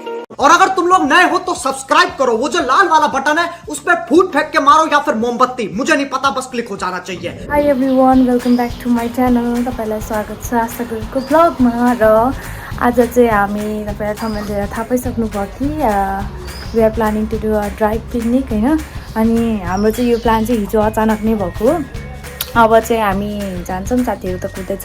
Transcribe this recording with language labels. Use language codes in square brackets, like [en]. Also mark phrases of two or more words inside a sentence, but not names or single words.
[hi] और अगर तुम लोग नए हो तो सब्सक्राइब करो, वो जो लाल वाला बटन है उस पर फूट फेंक के मारो या फिर मोमबत्ती, मुझे नहीं पता, बस क्लिक हो जाना चाहिए। [en] Hi everyone, welcome back to my channel. [ne] तपाईँलाई स्वागत छ आस्थागुरुङको ब्लगमा। र आज चाहिँ हामी तपाईँलाई थम्बनेलबाट थाहा पाइसक्नुभयो कि [en] we are planning to do a dry picnic [ne] होइन। अनि हाम्रो चाहिँ यो प्लान चाहिँ हिजो अचानक नै भएको। अब चाहिँ हामी जान्छौँ, साथीहरू त कुदैछ।